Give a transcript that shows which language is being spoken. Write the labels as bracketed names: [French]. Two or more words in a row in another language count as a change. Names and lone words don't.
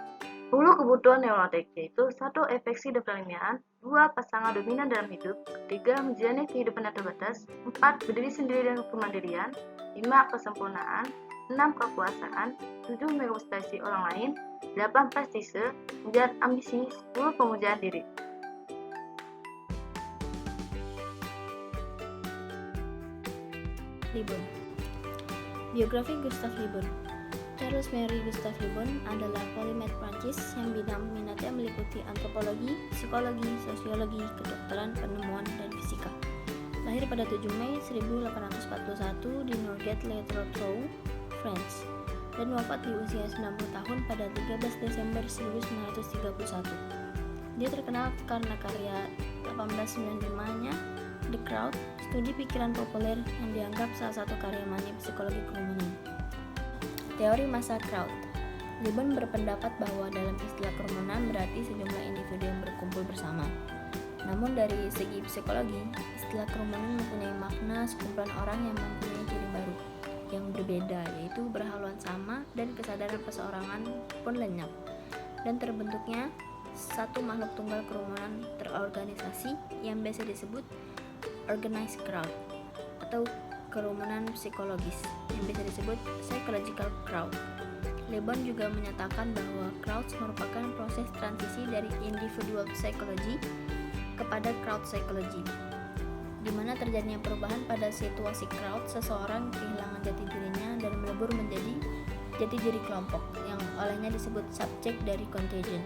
[Indonesian] Hulu kebutuhan neurotik, yaitu 1. Efeksi dan perlindungan, 2. Pasangan dominan dalam hidup, 3. Menjalani kehidupan yang terbatas, 4. Berdiri sendiri dan kemandirian, 5. Kesempurnaan, 6. Kepuasan, 7. Merepresentasi orang lain, 8. Prestise, 9. Ambisi, 10. Pemujaan diri. Le Bon. Biografi Gustave Le Bon. Charles Marie Gustave Le Bon adalah polimath Prancis yang bidang minatnya meliputi antropologi, psikologi, sosiologi, kedokteran, penemuan, dan fisika. Lahir pada 7 Mei 1841 di Nogent-le-Rotrou, France, dan wafat di usia 90 tahun pada 13 Desember 1931. Dia terkenal karena karya 1895-nya The Crowd, studi pikiran populer yang dianggap salah satu karya mani psikologi kerumunan. Teori massa crowd. Le Bon berpendapat bahwa dalam istilah kerumunan berarti sejumlah individu yang berkumpul bersama. Namun dari segi psikologi, istilah kerumunan mempunyai makna sekumpulan orang yang mempunyai ciri baru, yang berbeda, yaitu berhaluan sama dan kesadaran perseorangan pun lenyap, dan terbentuknya satu makhluk tunggal kerumunan terorganisasi yang biasa disebut [English] organized crowd [Indonesian] atau kerumunan psikologis yang bisa disebut [English] psychological crowd. [Indonesian] Le Bon juga menyatakan bahwa crowds merupakan proses transisi dari [English] individual psychology [Indonesian] kepada [English] crowd psychology, [Indonesian] di mana terjadinya perubahan pada situasi crowd, seseorang kehilangan jati dirinya dan melebur menjadi jati diri kelompok yang olehnya disebut subjek dari contagion.